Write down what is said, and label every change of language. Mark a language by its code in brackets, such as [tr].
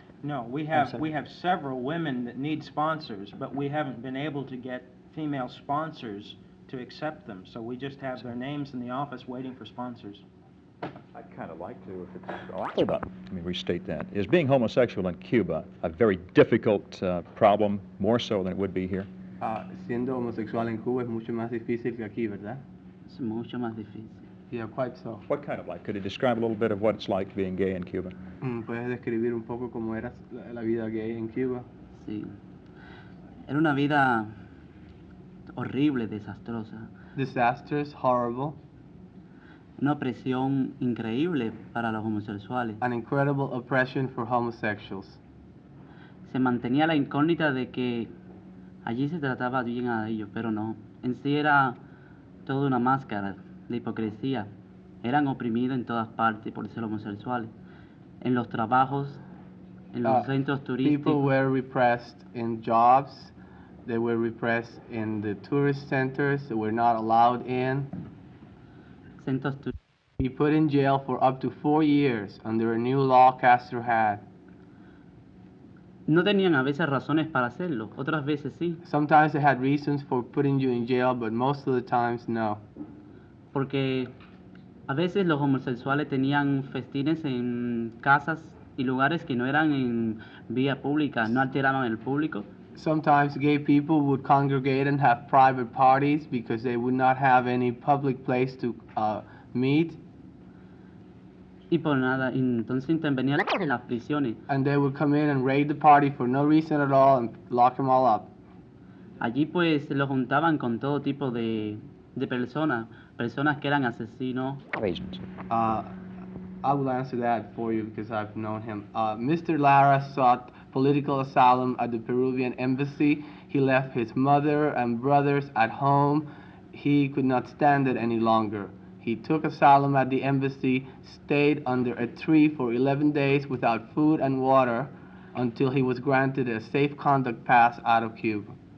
[en] No, we have several women that need sponsors, but we haven't been able to get female sponsors to accept them. So we just have their names in the office waiting for sponsors. I'd kind of like to, if it's Cuba, let me restate that. Is being homosexual in Cuba a very difficult problem, more so than it would be here? [es] Siendo homosexual en Cuba es mucho más difícil que aquí, ¿verdad? Es mucho más difícil. [en] Yeah, quite so. What kind of like? Could you describe a little bit of what it's like being gay in Cuba? [es] ¿Puedes describir un poco cómo era la vida gay en Cuba? Sí. Era una vida horrible, desastrosa. [en] Disastrous, horrible. [es] Una opresión increíble para los homosexuales. [en] An incredible oppression for homosexuals. [es] Se mantenía la incógnita de que allí se trataba bien a ellos, pero no. En sí era toda una máscara de hipocresía. Eran oprimidos en todas partes por ser homosexuales. En los trabajos, en los centros turísticos. [en] People were repressed in jobs. They were repressed in the tourist centers. They were not allowed in. [es] Centros turísticos. [en] Be put in jail for up to 4 years under a new law Castro had. [es] No tenían a veces razones para hacerlo, otras veces sí. [en] Sometimes they had reasons for putting you in jail, but most of the times, no. [es] Porque a veces los homosexuales tenían festines en casas y lugares que no eran en vía pública, no alteraban el público. [en] Sometimes gay people would congregate and have private parties because they would not have any public place to meet. [es] Y por nada, entonces intervenían en las prisiones. [en] And they would come in and raid the party for no reason at all and lock them all up. [es] Allí pues se lo juntaban con todo tipo de personas que eran asesinos. Regents. [en] I will answer that for you because I've known him. Mr. Lara sought political asylum at the Peruvian embassy. He left his mother and brothers at home. He could not stand it any longer. He took asylum at the embassy, stayed under a tree for 11 days without food and water until he was granted a safe conduct pass out of Cuba.